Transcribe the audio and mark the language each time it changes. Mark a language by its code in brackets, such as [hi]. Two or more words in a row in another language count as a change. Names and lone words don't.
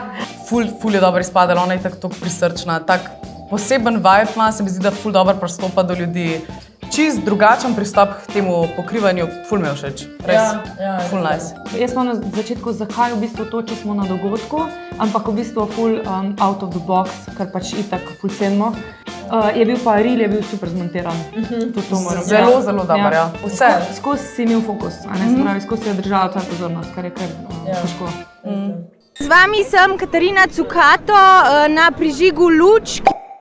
[sl] Ful je dobro izpadala, ona je tako prisrčna, tak poseben vibe ima, se mi zdi, da ful dobro pristopa do ljudi. Čist drugačen pristop k temu pokrivanju, ful me všeč. Res, ful nice. Jaz sem na začetku, zakaj v bistvu to, če smo na dogodku, ampak v bistvu ful [en] out of the box, [sl] kar pač itak ful cenimo. Je bil pa reel, je bil super zmontiran. Zelo dober, ja. Vse. Skozi si imel fokus, se pravi, skozi si je držala tvoja pozornost, kar je kar težko. Z vami sem Katarina Cukato na prižigu lučk.